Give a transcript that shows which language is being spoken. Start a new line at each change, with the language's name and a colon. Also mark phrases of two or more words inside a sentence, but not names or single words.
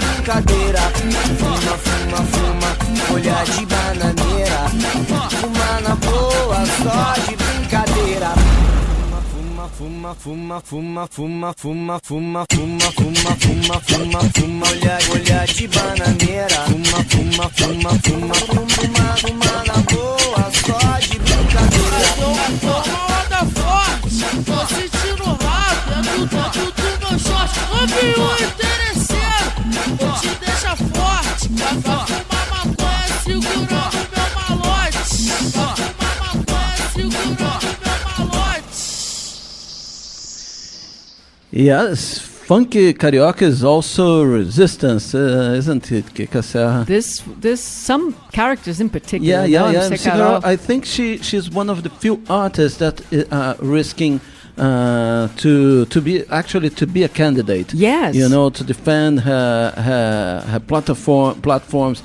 Portuguese: brincadeira. Fuma, fuma, fuma, folha de bananeira. Fuma na boa, só de brincadeira. Fuma, fuma, fuma, fuma, fuma, fuma, fuma, fuma, fuma, fuma, fuma, folha de bananeira. Fuma, fuma, fuma, fuma, fuma, fuma na boa, só de brincadeira. Tô uma onda forte, tô sentindo rápido, é tudo meu short. Ouve o interesseiro, vou te deixar forte. Vai fumar maconha segurando meu malote. Vai fumar maconha segurando meu malote.
English: Yes, funk carioca is also resistance, isn't it, Kika Serra? There's some characters in particular. Yeah. I think she's one of the few artists that are risking to be a candidate. Yes, to defend her platforms.